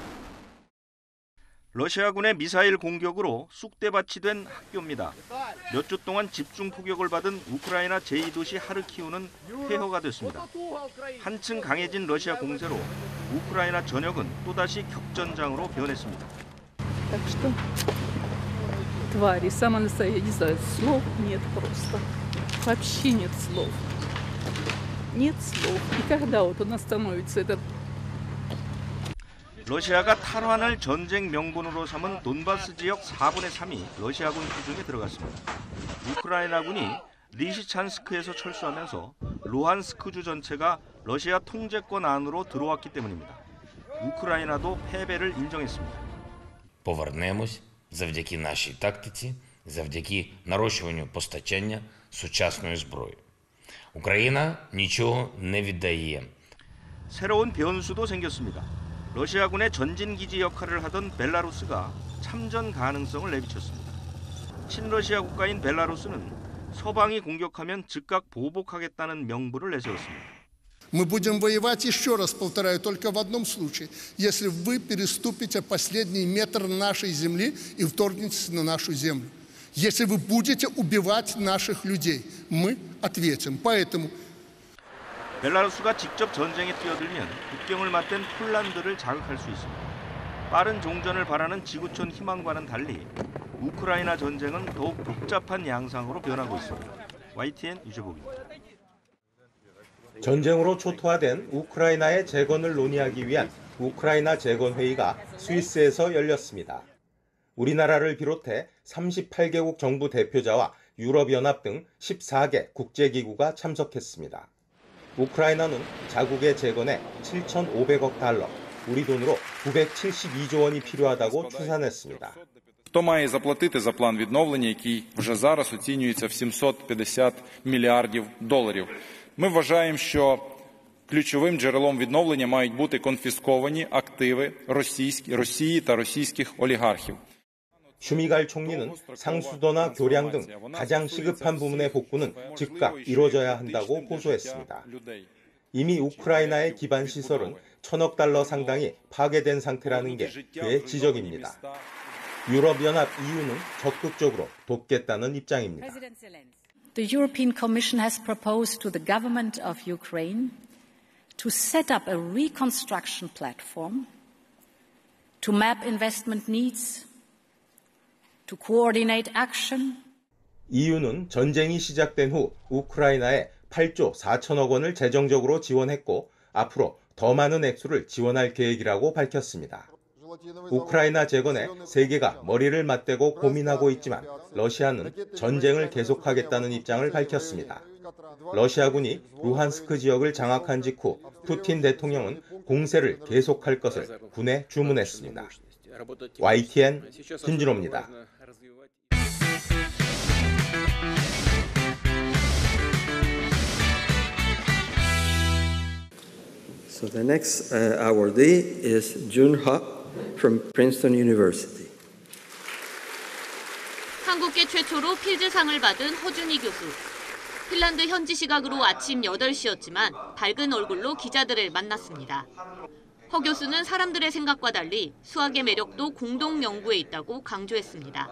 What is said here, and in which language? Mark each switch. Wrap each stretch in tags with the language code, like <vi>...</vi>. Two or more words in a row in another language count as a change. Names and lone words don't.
<ko>러시아군의 미사일 공격으로 쑥대밭이 된 학교입니다. 몇 주 동안 집중 포격을 받은 우크라이나 제2도시 하르키우는 폐허가 됐습니다. 한층 강해진 러시아 공세로 우크라이나 전역은 또다시 격전장으로 변했습니다.</ko> <ru>Так что твари, самое настоящее, не знаю, слов нет просто. Вообще нет слов. Нет слов. И когда вот он остановится, этот</ru> <ko>러시아가 탈환을 전쟁 명분으로 삼은 돈바스 지역 4분의 3이 러시아군 수중에 들어갔습니다. 우크라이나군이 리시찬스크에서 철수하면서 루한스크주 전체가 러시아 통제권 안으로 들어왔기 때문입니다. 우크라이나도 패배를 인정했습니다.</ko> <uk>Повернемось завдяки нашій тактиці, завдяки нарощуванню постачання сучасної зброї. Україна нічого не віддає.</uk> <ko>새로운 변수도 생겼습니다. 러시아군의 전진기지 역할을 하던 벨라루스가 참전 가능성을 내비쳤습니다. 친러시아 국가인 벨라루스는 서방이 공격하면 즉각 보복하겠다는 명분을 내세웠습니다.</ko> <ru>Мы будем воевать, еще раз повторяю, только в одном случае, если вы переступите последний метр нашей земли и вторгнетесь на нашу землю. Если вы будете убивать наших людей, мы ответим. Поэтому</ru> <ko>벨라루스가 직접 전쟁에 뛰어들면 국경을 맞댄 폴란드를 자극할 수 있습니다. 빠른 종전을 바라는 지구촌 희망과는 달리 우크라이나 전쟁은 더욱 복잡한 양상으로 변하고 있습니다. YTN 유재복입니다. 전쟁으로 초토화된 우크라이나의 재건을 논의하기 위한 우크라이나 재건회의가 스위스에서 열렸습니다. 우리나라를 비롯해 38개국 정부 대표자와 유럽연합 등 14개 국제기구가 참석했습니다. 우크라이나는 자국의 재건에 7,500억 달러, 우리 돈으로 972조 원이 필요하다고 추산했습니다.</ko> <uk>Хто має заплатити за план відновлення, який вже зараз оцінюється в 750 мільярдів доларів? Ми вважаємо, що ключовим джерелом відновлення мають бути конфісковані активи Росії та російських олігархів.</uk> <ko>슈미갈 총리는 상수도나 교량 등 가장 시급한 부문의 복구는 즉각 이루어져야 한다고 호소했습니다. 이미 우크라이나의 기반 시설은 1,000억 달러 상당이 파괴된 상태라는 게 그의 지적입니다. 유럽연합 EU는 적극적으로 돕겠다는 입장입니다.</ko> <en>The European Commission has proposed to the government of Ukraine to set up a reconstruction platform to map investment needs, to coordinate action.</en> <ko>EU는 전쟁이 시작된 후 우크라이나에 8조 4천억 원을 재정적으로 지원했고 앞으로 더 많은 액수를 지원할 계획이라고 밝혔습니다. 우크라이나 재건에 세계가 머리를 맞대고 고민하고 있지만 러시아는 전쟁을 계속하겠다는 입장을 밝혔습니다. 러시아군이 루한스크 지역을 장악한 직후 푸틴 대통령은 공세를 계속할 것을 군에 주문했습니다. YTN 김진호입니다.</ko> <en>So the next awardee is Jun Ha from Princeton University.</en> <ko>한국계 최초로 필즈상을 받은 허준희 교수. 핀란드 현지 시각으로 아침 8시였지만 밝은 얼굴로 기자들을 만났습니다. 허 교수는 사람들의 생각과 달리 수학의 매력도 공동 연구에 있다고 강조했습니다.</ko>